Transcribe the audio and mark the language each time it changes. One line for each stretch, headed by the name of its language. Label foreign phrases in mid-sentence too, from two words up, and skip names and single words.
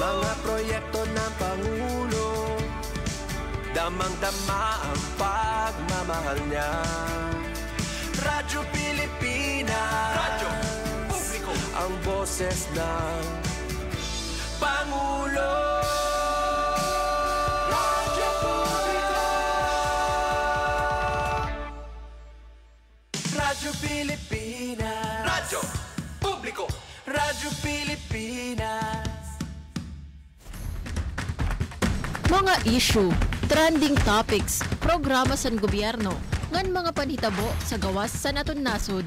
Filipino: mga proyekto ng Pangulo, damang-dama ang pagmamahal niya. Radyo Pilipinas, radyo publiko, ang boses ng Pangulo. Radyo publiko, Radyo Pilipinas, radyo publiko, Radyo Pilipinas.
Waray: Mga issue,
English: trending topics,
Waray: programa sa gobyerno, ngan mga panhitabo sa gawas sa naton nasod.